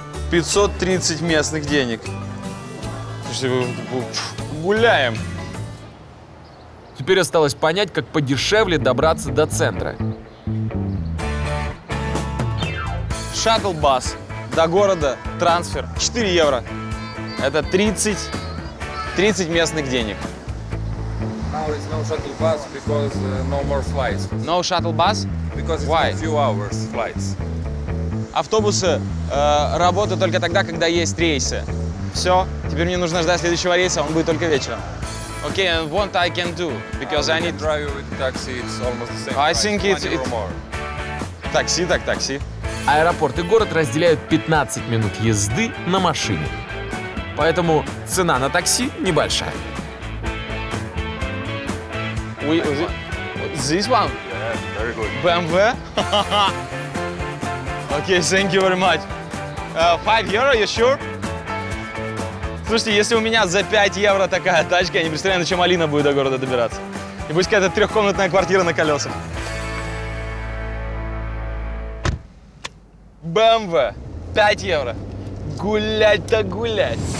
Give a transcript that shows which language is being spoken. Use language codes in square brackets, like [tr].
[ru] 530 местных денег. Слушайте, гуляем. Теперь осталось понять, как подешевле добраться до центра. Шаттл-бас до города, трансфер, 4 евро. Это 30 местных денег. [en] Now it's no shuttle bus because no more flights. No shuttle bus? Because it's Why? a few hours flights. [ru] Автобусы работают только тогда, когда есть рейсы. Все, теперь мне нужно ждать следующего рейса, он будет только вечером. [en] Okay, and what I can do, because I need... Drive with taxi, it's almost the same I price, think 20 it- or more. [ru] Такси, так такси. Аэропорт и город разделяют 15 минут езды на машине. Поэтому цена на такси небольшая. [en] This one? Yeah, very good. BMW? Okay, thank you very much. 5 евро, you sure? [ru] Слушайте, если у меня за 5 евро такая тачка, я не представляю, на чем Алина будет до города добираться. И пусть какая-то 3-комнатная квартира на колесах. BMW. 5 евро. Гулять-то гулять.